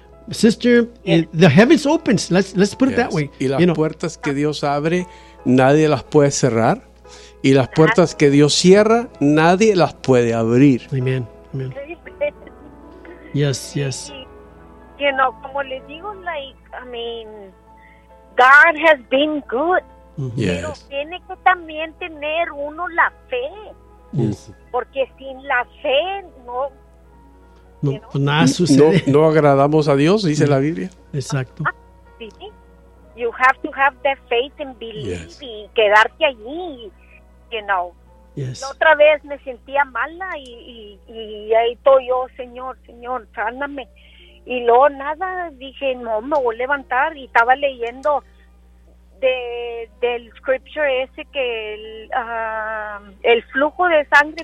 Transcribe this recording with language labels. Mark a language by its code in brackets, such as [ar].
[en] Sister, the heavens opens, let's put it that way. [es] Y las puertas que Dios abre, nadie las puede cerrar. Y las puertas que Dios cierra, nadie las puede abrir. [en] Amen, amen. Yes, yes. You know, [es] como le digo, [en] like, I mean, God has been good. Yes. [es] Pero tiene que también tener uno la fe. Yes. Porque sin la fe no nada sucede. No agradamos a Dios, dice la Biblia. Exacto. Sí. [en] You have to have the faith and believe [es] y quedarte allí, [en] you know. Yes. [es] La otra vez me sentía mala y ahí estoy yo, Señor, sáname. Y luego nada, dije, no, me voy a levantar y estaba leyendo del scripture ese que el flujo de sangre.